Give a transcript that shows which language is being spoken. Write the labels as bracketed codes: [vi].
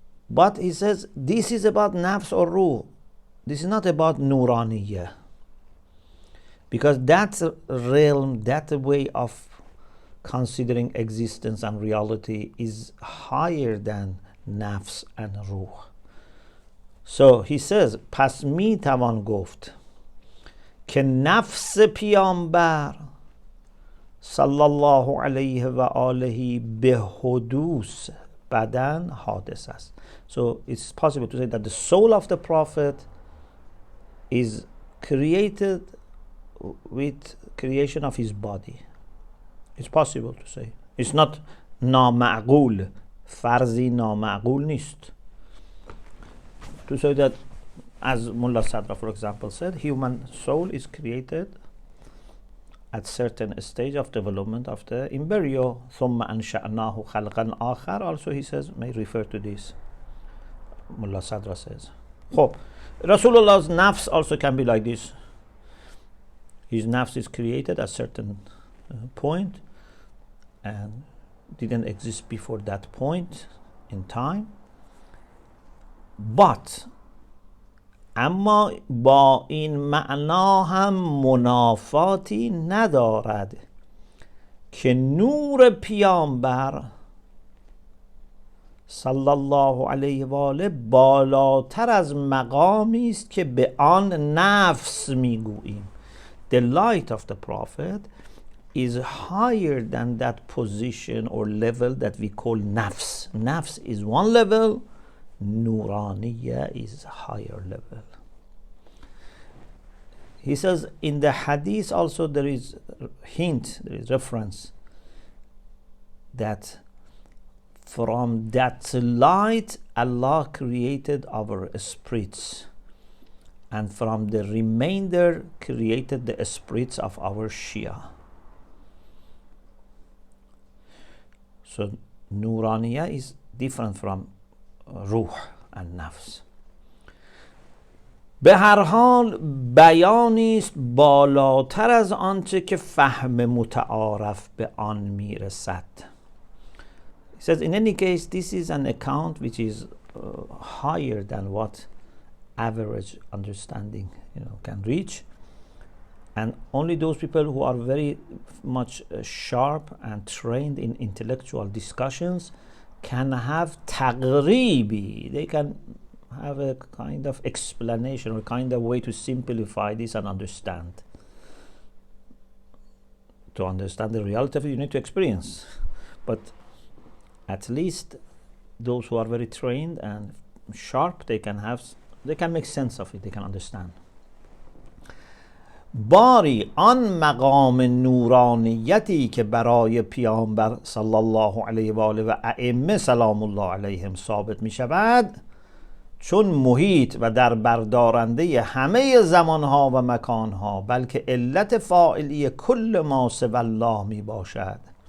[en] But he says this is about nafs or ruh. This is not about nuraaniyyah. Because that realm, that way of considering existence and reality is higher than nafs and ruh. So he says, [fa] پس می توان گفت که نفس پیامبر صلی الله علیه و آله به حدوث بدن حادث است. [en] So it's possible to say that the soul of the Prophet is created with creation of his body. It's possible to say. It's not [fa] نامعقول. فرضی نامعقول نیست. [en] To say that as Mullah Sadra, for example, said, human soul is created at certain stage of development of the embryo. [ar] ثُمَّ أَنْشَأْنَاهُ خَلْقًا آخَرَ. [en] Also he says, may refer to this. Mullah Sadra says. خب, Rasulullah's nafs also can be like this. His nafs is created at certain point and didn't exist before that point in time. [fa] But اما با این معنا هم منافاتی ندارد که نور پیامبر صلی الله علیه و آله بالاتر از مقامی است که به آن نفس میگوییم. [en] The light of the Prophet is higher than that position or level that we call nafs. Nafs is one level, nuraaniyyah is higher level. He says in the hadith also there is hint, there is reference that from that light Allah created our spirits, and from the remainder created the spirits of our Shia. So nuraaniyyah is different from روح and nafs. [fa] به هر حال بیانی است بالاتر از آنچه که فهم متعارف به آن میرسد. [en] He says in any case this is an account which is higher than what average understanding can reach, and only those people who are very much sharp and trained in intellectual discussions can have taqribi. They can have a kind of explanation or kind of way to simplify this and understand. To understand the reality of it, you need to experience. But at least those who are very trained and sharp, they can make sense of it, they can understand. [fa] باری آن مقام نورانیتی که برای پیامبر صلی الله علیه و آله و ائمه سلام الله علیهم ثابت می شود، چون محیط و در بردارنده همه زمانها و مکانها، بلکه علت فاعلی کل ما سوی الله می باشد